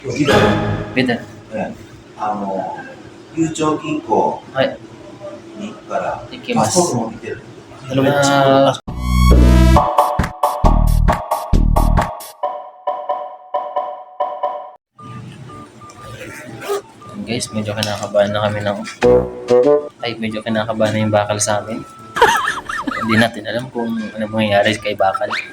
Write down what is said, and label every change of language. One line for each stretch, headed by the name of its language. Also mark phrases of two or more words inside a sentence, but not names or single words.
Japanese: ビダル、ビダル。ゆうちょう銀行はい。に行くから、行きます。パスポート持ってる。
Filipino: Guys, medyo kinakabahan na kami medyo kinakabahan na yung bakal sa amin. Hindi natin alam kung ano mangyayari kay bakal.